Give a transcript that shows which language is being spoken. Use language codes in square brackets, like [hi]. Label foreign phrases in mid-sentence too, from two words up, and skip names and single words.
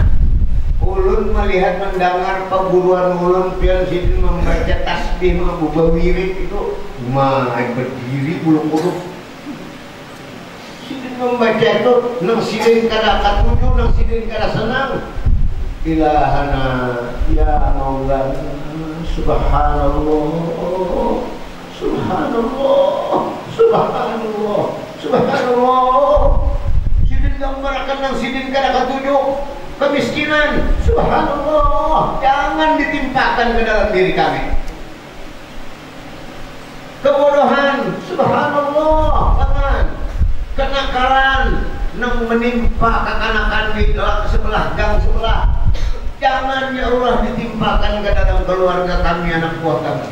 [bjn] Ulun melihat mendengar perguruan ulun pian sini membaca tasbih membawa wirid itu berdiri bulu-bulu. Membaca itu nang sidin kada katuju, nang sidin kada senang. [ar] إلهنا يا مولانا سبحان الله، سبحان الله، سبحان الله، سبحان الله. [bjn] Sidin gambarkan nang sidin kada katuju, kemiskinan, subhanallah. Jangan ditimpakan ke dalam diri kami. Kebodohan, subhanallah. Jangan. Kenakalan nang menimpa kekanakan di sebelah gang sebelah, jangan ya Allah ditimpakan ke dalam keluarga kami, anak buah kami.